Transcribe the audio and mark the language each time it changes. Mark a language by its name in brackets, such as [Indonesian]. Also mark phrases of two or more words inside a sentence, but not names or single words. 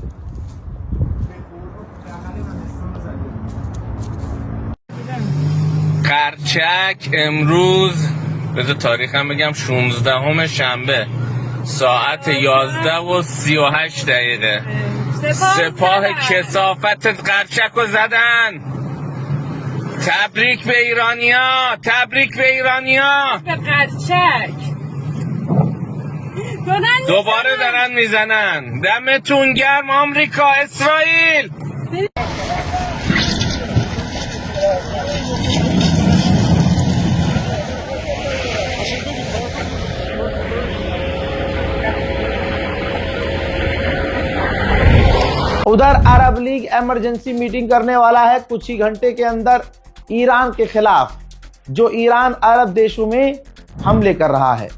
[Persian] قرچک امروز بذار تاریخم بگم 16 شنبه ساعت 11:38 سپاه کثافت قرچک رو زدن. تبریک به ایرانیا، تبریک به ایرانیا. به قرچک دوباره دارن میزنن. دمتون گرم آمریکا، اسرائیل. [Hindi] उधर अरब लीग [English] emergency meeting [Hindi] करने वाला है कुछ ही घंटे के अंदर ईरान के खिलाफ, जो ईरान अरब देशों में हमले कर रहा है।